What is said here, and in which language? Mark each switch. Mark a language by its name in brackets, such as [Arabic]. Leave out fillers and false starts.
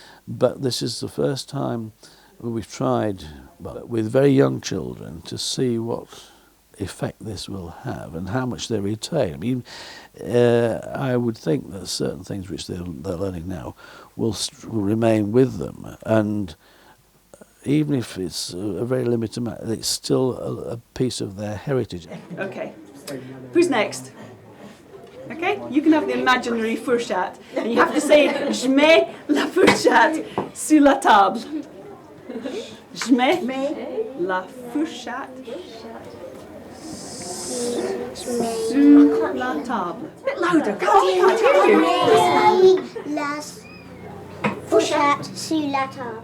[English] But this is the first time we've tried with very young children to see what effect this will have and how much they retain. I mean, I would think that certain things which they're learning now will remain with them, and even if it's a very limited amount, it's still a piece of their heritage. Okay, who's next? Okay, you can have the imaginary fourchette, and you have to say, [French] je mets la fourchette sur la table. Je mets la fourchette sur la table. [English] A bit louder, come on, I can't hear you. [French] La fourchette sur la table.